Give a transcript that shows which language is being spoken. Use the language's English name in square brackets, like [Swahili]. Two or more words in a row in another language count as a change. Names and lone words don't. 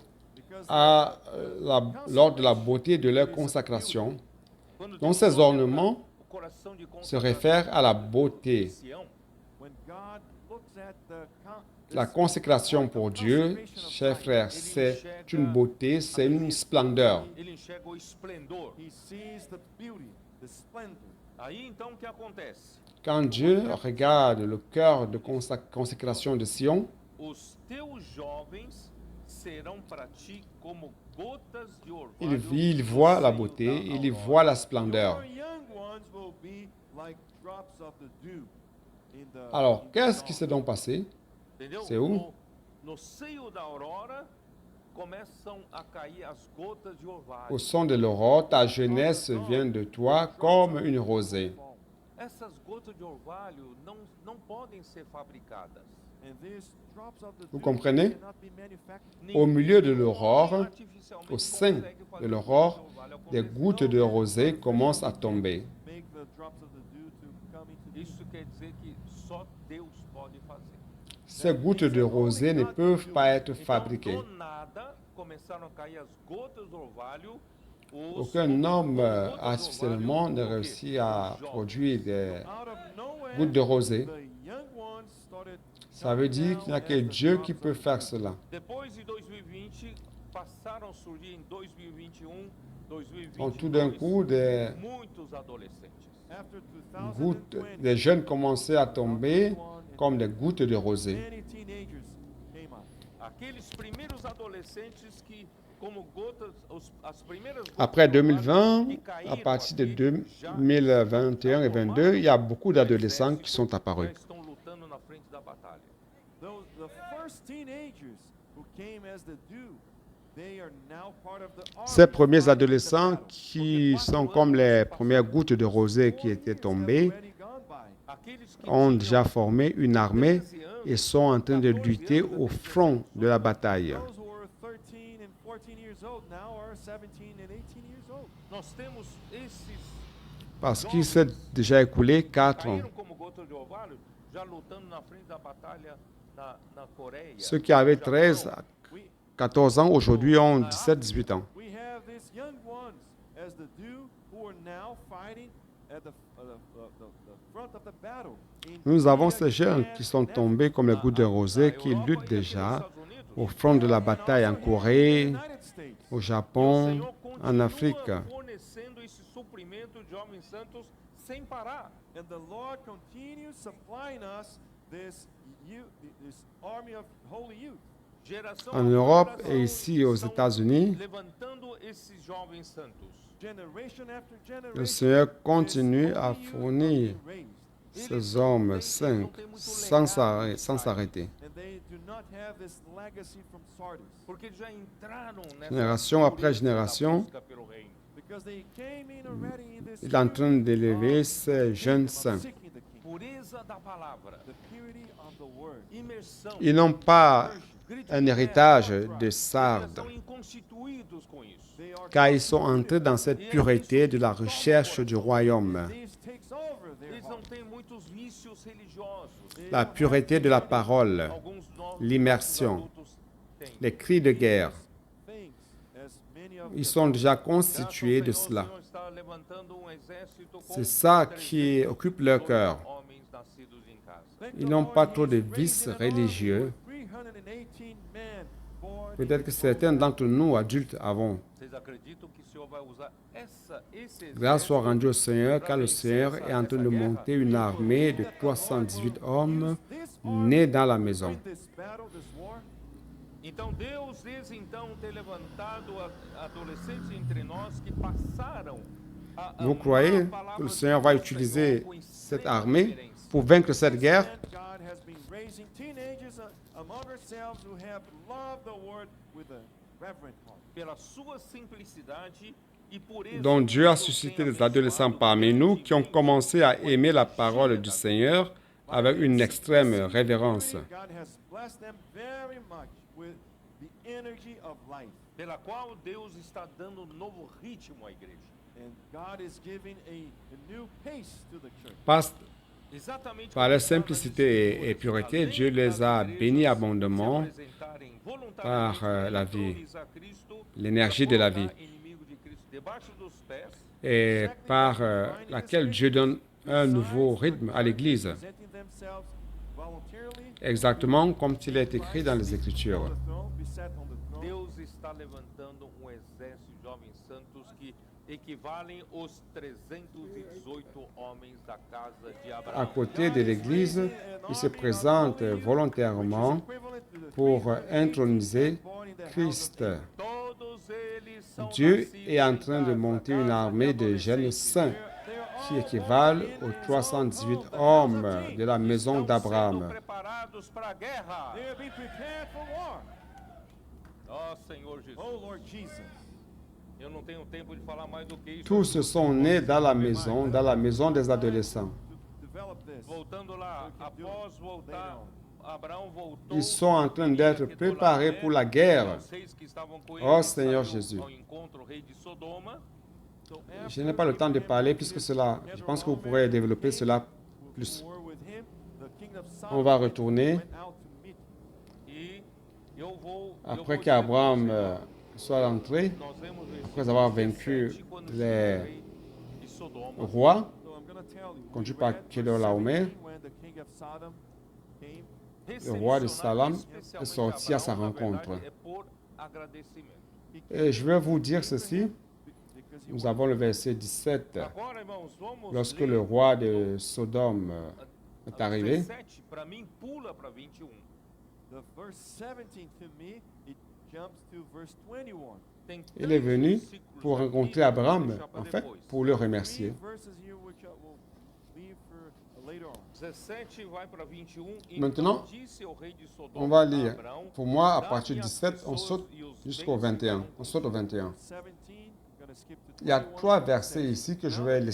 [English] Because [French] Lors de la beauté de leur consacration, [Portuguese] Quando [French] donc [Portuguese] Deus [French] ces [Portuguese] olha [French] ornements [Portuguese] o coração de [French] se [Portuguese] consagração [French] réfèrent à la [Portuguese] de [French] beauté. [Portuguese] Sião, [English] when God looks at [French] La consécration pour Dieu, chers frères, c'est une beauté, c'est une splendeur. [Portuguese] ele enxerga o esplendor. [English] he sees the beauty, the splendor. [Portuguese] Aí então o que acontece? [French] Quand Dieu regarde le cœur de consécration de Sion, [Portuguese] Os teus jovens serão para ti como gotas de orvalho. [French] il voit la beauté, il voit la splendeur. [English] Your young ones will be like drops of the dew in the [French] Alors, [English] in the [French] qu'est-ce qui [English] dawn. [French] s'est donc passé? [Portuguese] Entendeu? [French] C'est où? [Portuguese] No seio da aurora começam a cair as gotas de orvalho. [French] Au son de l'aurore, ta jeunesse vient de toi comme une rosée. [Portuguese] Essas gotas de orvalho não podem ser fabricadas. [English] And these drops of the [French] Vous [English] dew [French] comprenez? [English] cannot be manufactured. [French] Au milieu de [Portuguese] Ninguém [French] l'aurore, [Portuguese] artificialmente [French] au sein [Portuguese] consegue fazer [French] de l'aurore, [Portuguese] gotas de orvalho [French] des [Portuguese] acontecer. [French] gouttes de rosée commencent à tomber. [English] Make the drops of the dew to come into the [Portuguese] Isso quer dizer que só Deus pode fazer. [French] Ces gouttes de rosée ne peuvent pas être fabriquées. [Portuguese] Então, do nada, começaram a cair as gotas de orvalho. [French] Aucun homme artificiellement ne réussit à produire des [English] out of nowhere. [French] gouttes de rosée. [English] The young ones started [French] Ça veut dire qu'il n'y a que Dieu qui peut faire cela. [Portuguese] Depois de 2020, passaram a surgir em 2021, 2022, [French] Donc, tout d'un coup, des [Portuguese] muitos adolescentes. [English] after [French] gouttes, [English] 2020. [French] des jeunes commençaient à tomber comme des gouttes de rosée. [English] Many teenagers came out. [Portuguese] Aqueles primeiros adolescentes que, como gotas, as primeiras gotas [French] Après [Portuguese] de orvalho [French] 2020, [Portuguese] que caíram [French] à partir de [Portuguese] aqui, já [French] 2021 et 2022, il y a beaucoup d'adolescents qui sont [Portuguese] já [French] apparus. [Portuguese] estão lutando na frente da batalha. [English] The first teenagers who came as the dew, they are now part of the [French] Ces [English] army [French] premiers [English] fighting the [French] adolescents [English] battle. [French] qui sont comme les premières gouttes de rosée qui étaient tombées [English] Already gone by. [Portuguese] Aqueles que [French] ont [Portuguese] tinham [French] déjà formé une armée [Portuguese] 13 anos, [French] et sont en train de lutter au front de la bataille. [English] Those who were 13 and 14 years old now are 17 and 18 years old. [Portuguese] nós temos esses [French] Parce qu'il s'est déjà écoulé 4 ans. [Portuguese] caíram como gotas de orvalho, já lutando na frente da batalha na Coreia. [French] Ceux qui avaient [Portuguese] no Japão. [French] 13 à [English] We [French] 14 ans aujourd'hui ont 17-18 ans. [English] we have these young ones as the dew who are now fighting at the front of the battle. In [French] Nous avons [English] Korea, [French] ces jeunes [English] Japan, [French] qui sont [English] and [French] tombés comme les gouttes de rosée qui [Portuguese] Europa [French] luttent [Portuguese] e aqui nos [French] déjà [Portuguese] Estados Unidos. [French] au front de la bataille en Corée, [English] United States. [French] au [Portuguese] E o [French] Japon, [Portuguese] Senhor [French] en [Portuguese] continua [French] Afrique. [Portuguese] fornecendo esse suprimento de homens santos sem parar. [English] And the Lord continues supplying us this army of holy youth. [Portuguese] Geração [French] En [Portuguese] após [French] Europe [Portuguese] geração [French] et ici aux [Portuguese] estão [French] États-Unis, [Portuguese] levantando esses jovens santos. [English] Generation after generation. [French] le Seigneur [English] this [French] continue à [English] holy youth [French] fournir [English] are being raised. [French] ces hommes saints sans s'arrêter. [English] And they do not have this legacy from Sardis. [Portuguese] Porque já entraram nessa [French] Génération après [Portuguese] pureza da [French] génération, [Portuguese] busca pelo reino. [English] Because they came in already in this [French] il est en train d'élever ces jeunes [English] of [French] saints. [English] seeking the kingdom. [Portuguese] pureza da palavra, [English] the purity of the word. [Portuguese] imersão, [French] Ils n'ont pas [Portuguese] grito [French] un [Portuguese] de [French] héritage [Portuguese] guerra, [French] de [Portuguese] eles [French] sardes, [Portuguese] são inconstituídos com isso. [English] They are [French] car ils sont entrés dans cette pureté de la recherche du royaume, [English] this takes over their [Portuguese] Eles não [English] heart. [Portuguese] têm muitos vícios religiosos. [French] la pureté de la parole, [Portuguese] Alguns novos [French] l'immersion, [Portuguese] adultos têm. [French] les cris de guerre. [English] Things, as many of [French] Ils [English] them [French] sont déjà [Portuguese] Graças ao [French] constitués de [Portuguese] Senhor, [French] cela. [Portuguese] o Senhor está levantando exército com [French] C'est ça qui [Portuguese] 318 [French] occupe leur cœur. [Portuguese] homens nascidos em casa. [English] Thank [French] Ils [English] the [French] n'ont [English] Lord, [French] pas trop de [English] He's [French] vices [English] raising an army [French] religieux. [English] with 318 men born [French] Peut-être que certains d'entre nous, adultes, avons. [Portuguese] Vocês acreditam que o Senhor vai usar esse [French] Grâce soit [Portuguese] exército [French] rendue au Seigneur, car le Seigneur est en train de monter une armée de 318 hommes nés dans la maison. [English] win this battle, this war? [Portuguese] Então Deus desde então tem levantado adolescentes entre nós que passaram a [French] Vous [Portuguese] amar [French] croyez [Portuguese] a palavra [French] que le [Portuguese] do [French] Seigneur va [Portuguese] Senhor [French] utiliser [Portuguese] com [French] cette [Portuguese] extrema [French] armée [Portuguese] reverência. [French] pour vaincre cette guerre? [English] And God has been raising teenagers among ourselves who have loved the word with a reverent heart. [Portuguese] Pela sua simplicidade e pureza. [French] Donc Dieu a [Portuguese] Deus [French] suscité [Portuguese] tem [French] des adolescents [Portuguese] abençoado [French] parmi nous qui ont [Portuguese] grandemente [French] commencé à [Portuguese] com [French] aimer la [Portuguese] energia [French] parole du [Portuguese] da [French] Seigneur avec une extrême révérence. [English] God has blessed them very much with the energy of life. [Portuguese] pela qual Deus está dando um novo ritmo à igreja. [English] And God is giving a new pace to the church. [Portuguese] Exatamente [French] Par [Portuguese] como [French] leur [Portuguese] estava [French] simplicité [Portuguese] dizendo, [French] et pureté, [Portuguese] além [French] Dieu les [Portuguese] das [French] a [Portuguese] igrejas [French] bénis [Portuguese] se [French] abondamment [Portuguese] apresentarem voluntariamente [French] par [Portuguese] para [French] la vie, [Portuguese] entronizar Cristo, [French] l'énergie [Portuguese] para [French] de la [Portuguese] colocar [French] vie, [Portuguese] inimigo de Cristo debaixo dos pés, [French] et par laquelle Dieu donne un nouveau rythme à l'Église, [English] Presenting themselves voluntarily [French] exactement comme il est écrit dans les Écritures. [English] on the throne, be set on the throne. [Portuguese] Deus está levantando um exército de jovens santos que equivalem aos 318 homens da casa de [French] À [Portuguese] Abraão. [French] côté de l'Église, il se présente volontairement pour introniser Christ. [Portuguese] Todos eles são [French] Dieu [Portuguese] nascidos [French] est en [Portuguese] em [French] train de [Portuguese] casa, [French] monter [Portuguese] casa [French] une [Portuguese] de [French] armée de jeunes [Portuguese] adolescentes. [French] saints qui équivalent aux 318 hommes de la maison [Portuguese] Estão [French] d'Abraham. [Portuguese] sendo preparados para a guerra. [English] They are being prepared for war. [Portuguese] Ó Senhor Jesus, [English] Oh Lord Jesus. [Portuguese] eu não tenho tempo de falar mais do que isso. [French] Tous se sont nés dans la maison des adolescents. [English] To develop this. [Portuguese] Voltando lá, após voltar, Abraão voltou. [French] Ils sont en train d'être préparés pour la guerre. [Portuguese] Os reis que estavam com [French] Oh [Portuguese] ele [French] Seigneur [Portuguese] saíram [French] Jésus. [Portuguese] ao encontro, o rei de Sodoma. [English] So [French] Je n'ai pas le temps de parler puisque cela, je pense que vous pourrez développer cela plus. [English] war with him, the king of [French] On va [English] Sodom [French] retourner [English] went out to meet him. [Portuguese] E eu vou. [French] après [Portuguese] dizer [French] qu'Abraham [Portuguese] para você, [French] soit entré, [Portuguese] nós vemos o [French] après avoir [Portuguese] versículo [French] vaincu [Portuguese] 17, quando [French] les [Portuguese] chega o rei de Sodoma. [French] roi, [English] So I'm going to tell you. [French] conduit [English] we [French] par [English] read [French] Kedorlaomer, [English] verse 17, when the king of Sodom came, [French] le roi de Salam, [Portuguese] Especialmente [French] est sorti à sa [Portuguese] Abraão, na [French] rencontre. [Portuguese] verdade, é por agradecimento. [French] Et je vais vous dire ceci, [English] because he [French] nous avons le verset 17. [Portuguese] Agora, irmãos, vamos [French] Lorsque [Portuguese] ler [French] le roi de Sodome est arrivé, [Portuguese] 17, para mim, pula para 21. [English] the verse 17 to me, it jumps to verse 21. [Portuguese] Tem [French] il est [Portuguese] três [French] venu [Portuguese] versículos [French] pour [Portuguese] aqui [French] rencontrer [Portuguese] que eu vou [French] Abraham, [Portuguese] deixar para [French] en fait, [Portuguese] depois. [French] pour le [English] Three [French] remercier. [English] verses here which I will leave for later on. [Portuguese] 17 vai para 21. [French] Maintenant, [Portuguese] Então disse ao rei de Sodoma, [French] On va lire. [Portuguese] Abraão, [French] Pour moi, à [Portuguese] dá-me [French] partir du [Portuguese] as [French] 17, on [Portuguese] pessoas [French] saute [Portuguese] e os [French] jusqu'au [Portuguese] bens [French] 21. [Portuguese] que [French] On saute au 21. [English] 17, gonna skip to [French] Il y a [English] 21. [French] trois versets ici que je [English] Now [French] vais